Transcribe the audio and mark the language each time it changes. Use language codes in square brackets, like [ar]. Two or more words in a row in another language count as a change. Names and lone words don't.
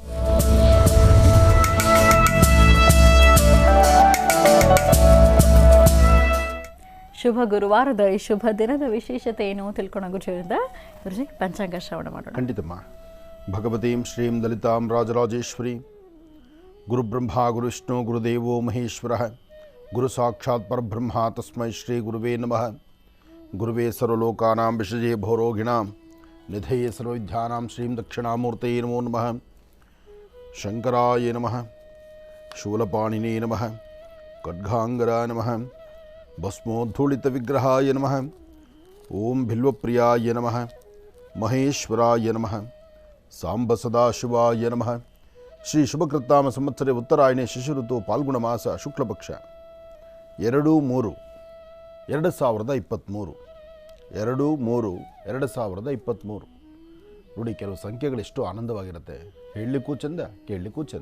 [kn] ಶುಭ ಗುರುವಾರದ ಈ ಶುಭ ದಿನದ ವಿಶೇಷತೆ ಏನು ತಿಳ್ಕೊಳ್ಳೋ ಗುರುಜಿಯಿಂದ ಗುರುಜಿ ಪಂಚಾಂಗ ಶ್ರವಣ ಮಾಡೋಣ. [sa] ಖಂಡಿತಮ್ಮ. ಭಗವತೀಂ ಶ್ರೀಂ ಲಲಿತಾಂ ರಾಜರಾಜೇಶ್ವರಿ ಗುರುಬ್ರಹ್ಮ ಗುರುವಿಷ್ಣು ಗುರುದೇವೋ ಮಹೇಶ್ವರ ಗುರು ಸಾಕ್ಷಾತ್ ಪರಬ್ರಹ್ಮ ತಸ್ಮೈ ಶ್ರೀ ಗುರುವೇ ನಮಃ. ಗುರುವೇ ಸರ್ವಲೋಕಾನಾಂ ವಿಷಜೇ ಭೋರೋಗಿಣಾಂ ನಿಧಯೇ ಸರ್ವವಿದ್ಯಾನಾಂ ಶ್ರೀಂ ದಕ್ಷಿಣಾಮೂರ್ತಯೇ ನಮೋ ನಮಃ. ಶಂಕರಾಯ ನಮಃ. ಶೂಲಪಾಣಿನೇ ನಮಃ. ಖಡ್ಗಾಂಗರಾಯ ನಮಃ. ಭಸ್ಮೋದ್ಧೂಳಿತ ವಿಗ್ರಹಾಯ ನಮಃ. ಓಂ ಬಿಲ್ವಪ್ರಿಯಾಯ ನಮಃ. ಮಹೇಶ್ವರಾಯ ನಮಃ. ಸಾಂಬ ಸದಾಶಿವಾಯ ನಮಃ. ಶ್ರೀ ಶುಭಕೃತ್ತಾಮ ಸಂವತ್ಸರೆ ಉತ್ತರಾಯಣೆ ಶಿಶು ಋತು ಪಾಲ್ಗುಣ ಮಾಸ ಶುಕ್ಲಪಕ್ಷ 2/3/2023 2/3/2023. [kn] ನೋಡಿ, ಕೆಲವು ಸಂಖ್ಯೆಗಳು ಎಷ್ಟು ಆನಂದವಾಗಿರುತ್ತೆ, ಹೇಳಲಿಕ್ಕೂ ಚೆಂದ ಕೇಳಲಿಕ್ಕೂ ಚೆಂದ.